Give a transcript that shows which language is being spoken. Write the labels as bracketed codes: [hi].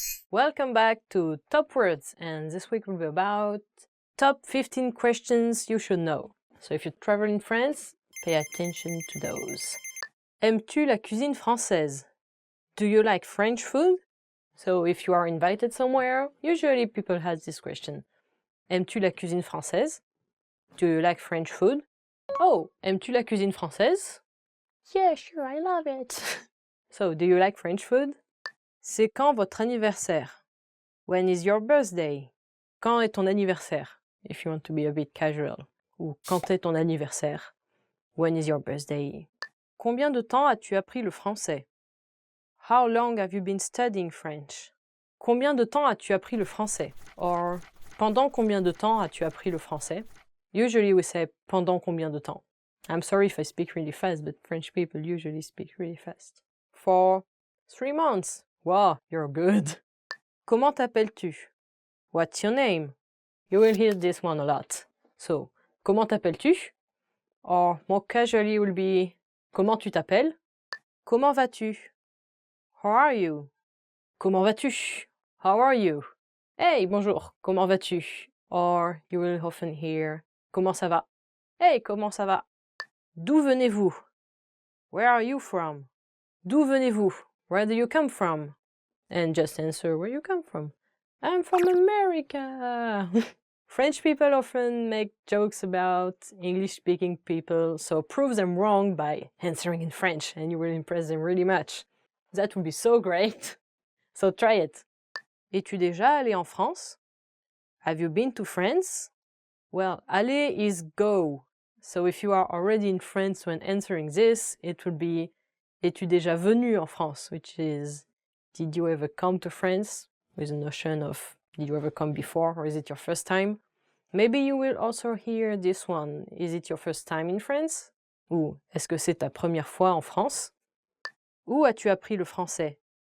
[en] Welcome back to Top Words, and this week will be about top 15 questions you should know. So if you travel in France, pay attention to those. [fr] Aimes-tu la cuisine française? [en] Do you like French food? So if you are invited somewhere, usually people ask this question. [fr] Aimes-tu la cuisine française? [en] Do you like French food? [fr] Oh, aimes-tu la cuisine française? [en] Yeah, sure, I love it. So, do you like French food? [fr] C'est quand votre anniversaire? [en] When is your birthday? [fr] Quand est ton anniversaire? [en] If you want to be a bit casual. [fr] Ou quand est ton anniversaire? [en] When is your birthday? [fr] Combien de temps as-tu appris le français? [en] How long have you been studying French? [fr] Combien de temps as-tu appris le français? Or, pendant combien de temps as-tu appris le français? [en] Usually we say [fr] pendant combien de temps. [en] I'm sorry if I speak really fast, but French people usually speak really fast. For 3 months. Wow, you're good. Comment t'appelles-tu? What's your name? You will hear this one a lot. [fr] So, comment t'appelles-tu? [en] Or, more casually will be [fr] comment tu t'appelles? Comment vas-tu? [en] How are you? [fr] Comment vas-tu? [en] How are you? [fr] Hey, bonjour, comment vas-tu? [en] Or, you will often hear [fr] comment ça va? Hey, comment ça va? D'où venez-vous? [en] Where are you from? [fr] D'où venez-vous? [en] Where do you come from? And just answer where you come from. I'm from America! French people often make jokes about English-speaking people, so prove them wrong by answering in French, and you will impress them really much. That would be so great. So try it. [fr] Es-tu déjà allé en France? [en] Have you been to France? Well, aller is go. So if you are already in France when answering this, it would be [fr] Es-tu déjà venu en France? [en] Which is did you ever come to France? With a notion of did you ever come before or is it your first time? Maybe you will also hear this one. Is it your first time in France? [fr] Ou est-ce que c'est ta première fois en France? Où as-tu appris le français?